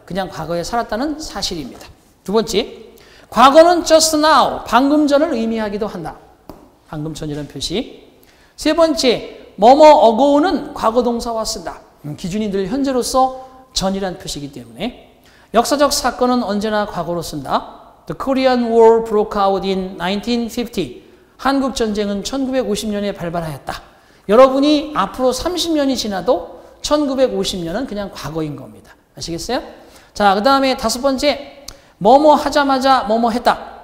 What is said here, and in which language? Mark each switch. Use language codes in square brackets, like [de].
[ko] 그냥 과거에 살았다는 사실입니다. 두 번째, 과거는 just now, 방금 전을 의미하기도 한다. 방금 전이라는 표시. 세 번째, 뭐뭐 ago는 과거 동사와 쓴다. 기준이 늘 현재로서 전이라는 표시이기 때문에. 역사적 사건은 언제나 과거로 쓴다. [en] The Korean War broke out in 1950. [ko] 한국 전쟁은 1950년에 발발하였다. 여러분이 앞으로 30년이 지나도 1950년은 그냥 과거인 겁니다. 아시겠어요? 자, 그 다음에 다섯 번째, 뭐뭐 하자마자 뭐뭐 했다.